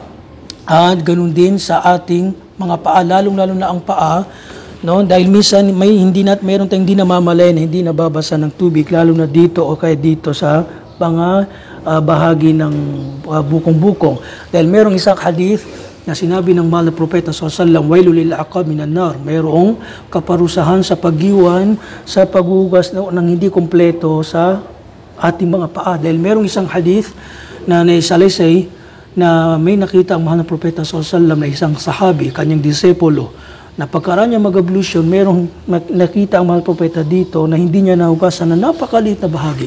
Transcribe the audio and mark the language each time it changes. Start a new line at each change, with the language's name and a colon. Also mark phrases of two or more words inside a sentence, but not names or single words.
Filipino: At ganun din sa ating mga paa, lalong-lalo na ang paa, no? Dahil minsan mayroon tayong hindi namamalayan, hindi nababasa ng tubig, lalo na dito o kaya dito sa mga bahagi ng bukong-bukong. Dahil mayroong isang hadith na sinabi ng mahal na propeta
Arabic: صلى الله عليه وسلم, ويل للأعقاب من النار,
Filipino: mayroong kaparusahan sa paggiwan sa paghugas ng hindi kumpleto sa ating mga paa. Dahil mayroong isang hadith na naisalaysay na may nakita ang mahal na propeta sallallahu na isang sahabi, kanyang disipulo, na pagkaraan niya mag-ablution, merong nakita ang mahal na propeta dito na hindi niya nahugasan na napakaliit na bahagi.